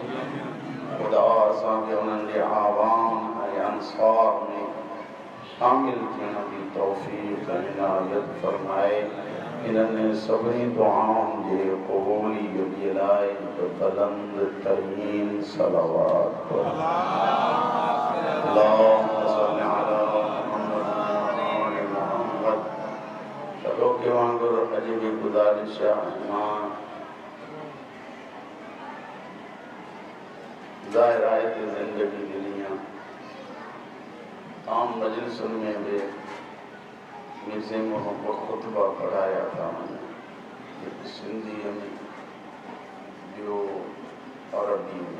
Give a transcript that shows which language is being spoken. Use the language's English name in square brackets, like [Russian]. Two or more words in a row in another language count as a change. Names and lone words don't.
[Sindhi] खुदा असांखे उन्हनि जे आवाम ऐं अंसार में शामिल थियण जी तौफ़ीक़ इनायत फरमाए। इन्हनि सभिनी दुआउनि जे क़बूलियत जे लाइ बुलंद तरीन सलावत [Arabic] اللهم صل على محمد. [Sindhi] चलो के वांगुर अॼु बि गुज़ारिश आहे, मां ज़ाहिर आहे त ज़िंदगी ॾिनी आहे। आम मजलिसुनि में बि मीज़े ख़ुतबा पढ़ाया था वञनि, सिंधीअ में ॿियो अरबी में।